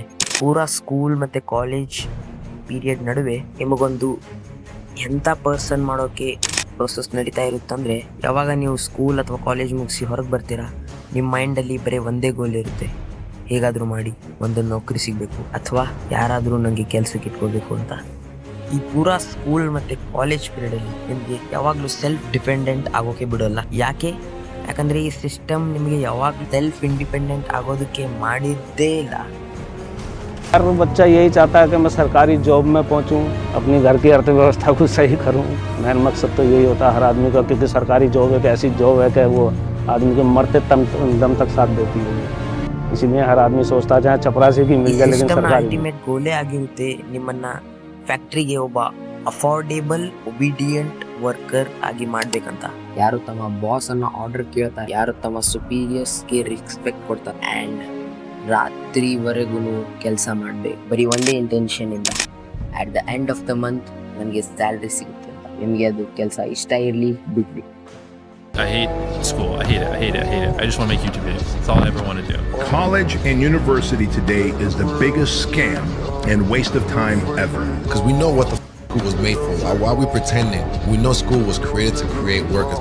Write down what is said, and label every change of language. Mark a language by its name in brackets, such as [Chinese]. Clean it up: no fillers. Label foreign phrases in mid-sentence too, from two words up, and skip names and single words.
[Kannada] ಪೂರಾ ಸ್ಕೂಲ್ ಮತ್ತು [English] college period [Kannada] ನಡುವೆ ನಿಮಗೊಂದು ಎಂಥ ಪರ್ಸನ್ ಮಾಡೋಕ್ಕೆ ಪ್ರೊಸೆಸ್ ನಡೀತಾ ಇರುತ್ತಂದರೆ, ಯಾವಾಗ ನೀವು ಸ್ಕೂಲ್ ಅಥವಾ ಕಾಲೇಜ್ ಮುಗಿಸಿ ಹೊರಗೆ ಬರ್ತೀರಾ, ನಿಮ್ಮ ಮೈಂಡಲ್ಲಿ ಬರೀ ಒಂದೇ ಗೋಲ್ ಇರುತ್ತೆ, ಹೇಗಾದರೂ ಮಾಡಿ ಒಂದು ನೌಕರಿ ಸಿಗಬೇಕು ಅಥವಾ ಯಾರಾದರೂ ನನಗೆ ಕೆಲಸಕ್ಕೆ ಇಟ್ಕೋಬೇಕು ಅಂತ. ಈ ಪೂರಾ ಸ್ಕೂಲ್ ಮತ್ತು [English] college period [Kannada] ನಿಮಗೆ ಯಾವಾಗಲೂ [English] self dependent [Kannada] ಆಗೋಕ್ಕೆ ಬಿಡೋಲ್ಲ. ಯಾಕಂದರೆ ಈ ಸಿಸ್ಟಮ್ ನಿಮಗೆ ಯಾವಾಗ [English] self independent [Kannada] ಆಗೋದಕ್ಕೆ ಮಾಡಿದ್ದೇ ಇಲ್ಲ. [Hindi] हर बच्चा यही चाहता है कि मैं सरकारी जॉब में पहुंचूं, अपनी घर की अर्थव्यवस्था को सही करूं. मेन मकसद तो यही होता है हर आदमी का, क्योंकि सरकारी जॉब एक ऐसी जॉब है कि वो आदमी के मरते दम तक साथ देती है. इसीलिए हर आदमी सोचता है चाहे चपरासी की मिल जाए लेकिन सरकारी. [English] ultimate goal [Kannada] ಆಗಿರುತ್ತೆ ನಿಮ್ಮನ್ನ ಫ್ಯಾಕ್ಟ್ರಿಗೆ ಒಬ್ಬ [English] affordable obedient worker [Kannada] ಆಗಿ ಮಾಡ್ಬೇಕಂತ. ಯಾರು ತಮ್ಮ ಬಾಸ್ ಅನ್ನ ಆರ್ಡರ್ ಕೇಳ್ತಾರೆ, ಯಾರು ತಮ್ಮ [English] superiors respect [Kannada] ಕೊಡ್ತಾರೆ ಆ್ಯಂಡ್ ರಾತ್ರಿವರೆಗೂ ಕೆಲಸ ಮಾಡಬೇಕು ಬರೀ ಒಂದೇ ಇಂಟೆನ್ಷನ್ ಇಂದ [English] at the end of the month [Kannada] ನನಗೆ ಸ್ಯಾಲ್ರಿ ಸಿಗುತ್ತೆ ಅಂತ. ನಿಮಗೆ ಅದು ಕೆಲಸ ಇಷ್ಟ ಇರಲಿ ಬಿಡ್ಲಿ. [English] I hate school. I hate it. I just want to make YouTube videos. That's all I ever want to do. College and university today is the biggest scam and waste of time ever. Because we know what the school was made for. Why are we pretending? We know school was created to create workers.